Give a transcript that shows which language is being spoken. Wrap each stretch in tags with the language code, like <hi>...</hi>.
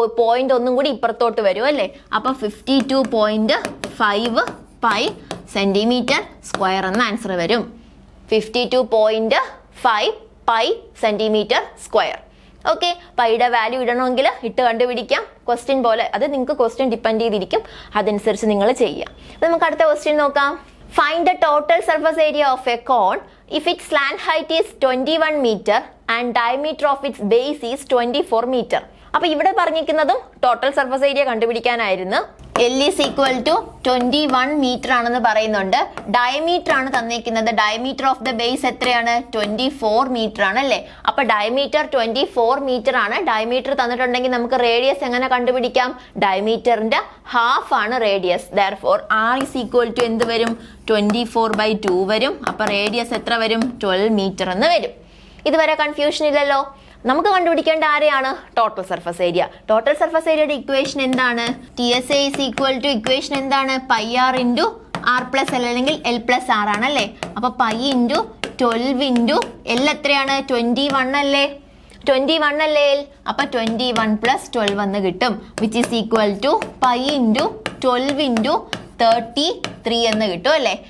<ml>Point ഒന്നും കൂടി ഇപ്പുറത്തോട്ട് വരും അല്ലേ? അപ്പൊ 52.5 പൈ സെന്റിമീറ്റർ സ്ക്വയർ എന്ന ആൻസർ വരും. 52.5 pi centimetre square. Okay, പൈയുടെ value ഇടണമെങ്കിൽ ഇട്ട് കണ്ടുപിടിക്കാം. ക്വസ്റ്റ്യൻ പോലെ അത് നിങ്ങൾക്ക് ക്വസ്റ്റ്യൻ ഡിപ്പെൻഡ് ചെയ്തിരിക്കും. അതനുസരിച്ച് നിങ്ങൾ ചെയ്യാം. നമുക്ക് അടുത്ത ക്വസ്റ്റ്യൻ നോക്കാം.</ml> <en>Find the total surface area of a cone if its slant height is 21 meter and diameter of its base is 24 meter.</en> <ml>അപ്പൊ ഇവിടെ പറഞ്ഞിരിക്കുന്നതും total surface area കണ്ടുപിടിക്കാനായിരുന്നു.</ml> <en>L is equal to</en> <ml>21 metre ആണെന്ന് പറയുന്നുണ്ട്. ഡയമീറ്റർ ആണ് തന്നിരിക്കുന്നത്. Diameter of the base എത്രയാണ്? 24 metre ആണ് അല്ലേ? അപ്പൊ ഡയമീറ്റർ 24 മീറ്റർ ആണ്. ഡയമീറ്റർ തന്നിട്ടുണ്ടെങ്കിൽ നമുക്ക് റേഡിയസ് എങ്ങനെ കണ്ടുപിടിക്കാം? ഡയമീറ്ററിന്റെ ഹാഫ് ആണ് radius.</ml> <en>Therefore R is equal to</en> <ml>എന്ത് വരും? 24/2 വരും. അപ്പൊ റേഡിയസ് എത്ര വരും? 12 മീറ്റർ എന്ന് വരും. ഇതുവരെ കൺഫ്യൂഷൻ ഇല്ലല്ലോ? നമുക്ക് കണ്ടുപിടിക്കേണ്ട ആരെയാണ്? Total surface area. Total surface ഏരിയയുടെ ഇക്വേഷൻ എന്താണ്?</ml> <en>TSA is equal to</en> <ml>equation എന്താണ്? Pi R into R plus L അല്ലെങ്കിൽ L പ്ലസ് R ആണല്ലേ? അപ്പൊ പൈ ഇൻറ്റു 12 ഇൻറ്റു L എത്രയാണ്? 21 അല്ലേ? 21 അല്ലേ L? അപ്പൊ 21 + 12 എന്ന് കിട്ടും, which is equal to pi into 12 into 33 എന്ന് കിട്ടും അല്ലേ?</ml>